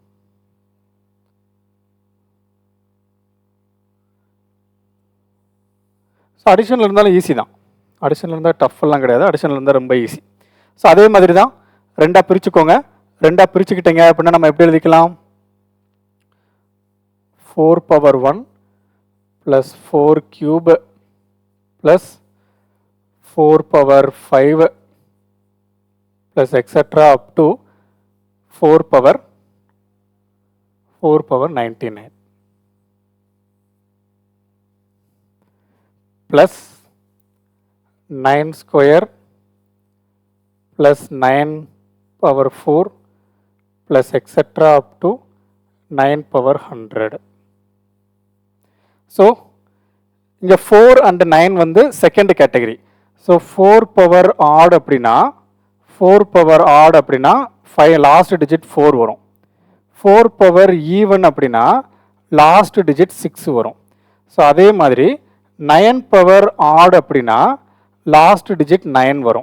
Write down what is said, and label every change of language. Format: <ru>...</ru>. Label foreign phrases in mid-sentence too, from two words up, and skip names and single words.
<ta>ஸோ அடிஷனில் இருந்தாலும் ஈஸி தான். அடிஷனில் இருந்தால் டஃப்லாம் கிடையாது, அடிஷனில் இருந்தால் ரொம்ப ஈஸி. ஸோ அதே மாதிரி தான் ரெண்டாக பிரிச்சுக்கோங்க. ரெண்டாக பிரிச்சுக்கிட்டீங்க அப்படின்னா நம்ம எப்படி எழுதிக்கலாம்?</ta> <en>4 power 1 plus 4 cube plus 4 power 5 plus etc. up to 4 power 99 plus 9 square plus 9 power 4 plus etc. up to 9 power 100. So இங்கே 4 and 9 வந்து second category. ஸோ 4 power odd அப்படின்னா 4 power odd அப்படின்னா 5 last digit 4 வரும். 4 power even அப்படின்னா last digit 6 வரும். ஸோ</en> <ta>அதே மாதிரி</ta> <en>9 power odd அப்படின்னா last digit 9 வரும்.</en>